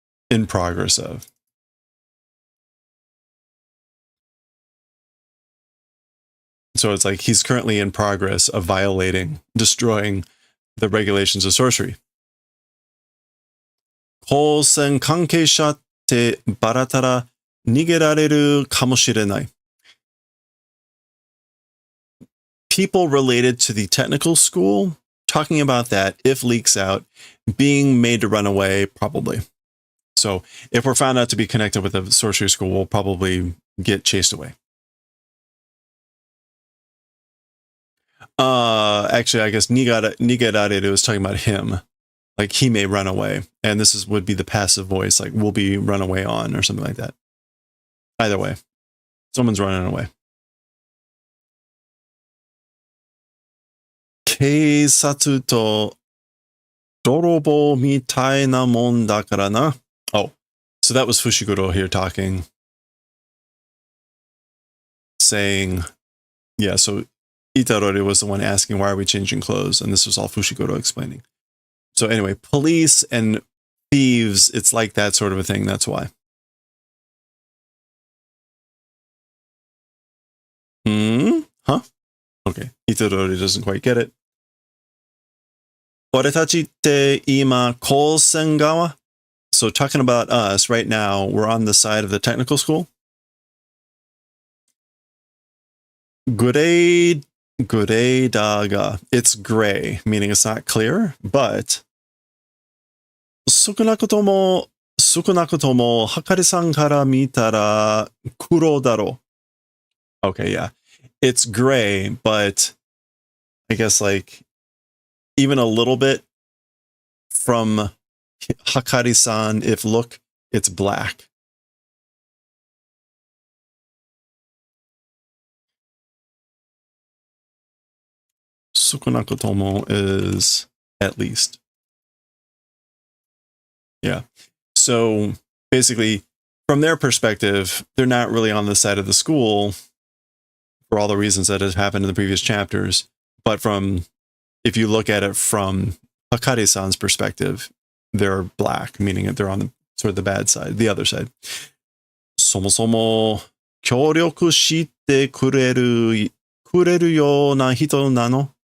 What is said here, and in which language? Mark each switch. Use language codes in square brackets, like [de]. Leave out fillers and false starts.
[en] in progress of. So it's like he's currently in progress of violating, destroying the regulations of sorcery. [ja] 高専関係者ってバラたら逃げられるかもしれない。 [en] People related to the technical school talking about that if leaks out, being made to run away, probably. So if we're found out to be connected with a sorcery school, we'll probably get chased away. Actually, I guess nigerareru is talking about him. Like he may run away. And this would be the passive voice, like will be run away on or something like that. Either way, someone's running away. [ja] 警察と泥棒みたいなもんだからな. [en] Oh, so that was Fushiguro here talking. Saying, yeah, so Itarori was the one asking, why are we changing clothes? And this was all Fushiguro explaining. So anyway, police and thieves, it's like that sort of a thing. That's why. Huh? Okay. Itarori doesn't quite get it. [ja] 俺たちって今高専側? [en] So talking about us right now, we're on the side of the technical school. [ja] Gray daga. [en] It's gray, meaning it's not clear, but [ja] 少なくともはかりさんから見たら黒だろ. [en] Okay, yeah. It's gray, but I guess like even a little bit from Hakari-san, if look, it's black. Sukunakotomo is at least. Yeah. So basically, from their perspective, they're not really on the side of the school for all the reasons that have happened in the previous chapters. But if you look at it from Hakari-san's perspective, they're black, meaning that they're on the sort of the bad side, the other side. [ja] そもそも協力してくれるような人なの?